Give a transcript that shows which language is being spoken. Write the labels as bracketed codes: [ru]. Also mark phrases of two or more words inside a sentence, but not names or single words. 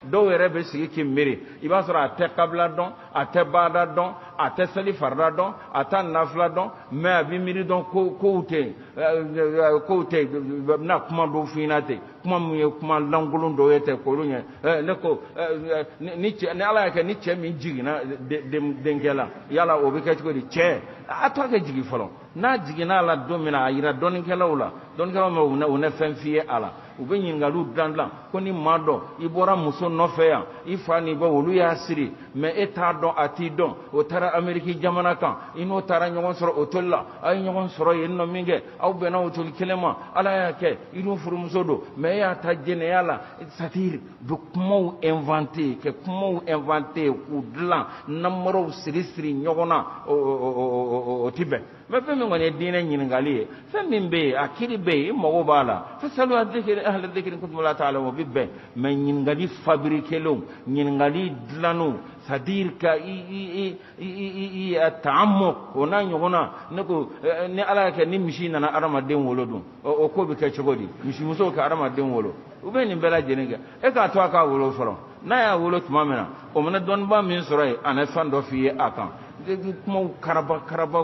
[bm] dɔw yɛrɛ bɛ sigi k'i miiri i b'a sɔrɔ a tɛ kabila dɔn a tɛ baada dɔn a tɛ seli farida dɔn a tɛ nafila dɔn mais a bɛ miiri dɔn kow tɛ yen bɛna kuma dɔw f'i ɲɛna ten kuma min ye kuma lankolon dɔw ye ten k'olu ɲɛ ne ko ni ala y'a kɛ ni cɛ min jiginna denkɛ la yala o bɛ kɛ cogo di cɛ a to a kɛ jigin fɔlɔ n'a jiginna la don min na a yira dɔnnikɛlaw la dɔnnikɛlaw ma u ne fɛn f'i ye a la u bɛ ɲininkaliw dilan ko ni maa dɔ i bɔra muso nɔfɛ yan i fa ni ba olu y'a siri mais e t'a dɔn a t'i dɔn o taara Amérique jamana kan i n'o taara ɲɔgɔn sɔrɔ hôtel la a ye ɲɔgɔn sɔrɔ yen nɔ min kɛ aw bɛnna hôtel kelen ma ala y'a kɛ i n'u furumuso don mais e y'a ta jɛnɛya la c'est-à-dire bɛ kumaw inventé kɛ kumaw inventé k'u dilan namɔrɔw siri ɲɔgɔn na o ti bɛn mais fɛn min kɔni ye diinɛ ɲininkali ye fɛn min bɛ yen a kiri bɛ yen i mago b'a la [ar] فاسألوا أهل الذكر إن كنتم لا تعلمون [bm] o bɛ bɛn mais ɲininkali fabriquelenw ɲininkali dilanenw c'est-à-dire ka i ta'ammuq o n'a ɲɔgɔn na ne ko ni ala y'a kɛ ni misi nana adamaden wolo dun o ko bɛ kɛ cogo di misimusow ka adamaden wolo u bɛ nin bɛɛ lajɛlen kɛ e k'a to a k'a wolo fɔlɔ n'a y'a wolo tuma min na o mana dɔnnibaa min sɔrɔ yen a na fɛn dɔ f'i ye a kan kumaw karaba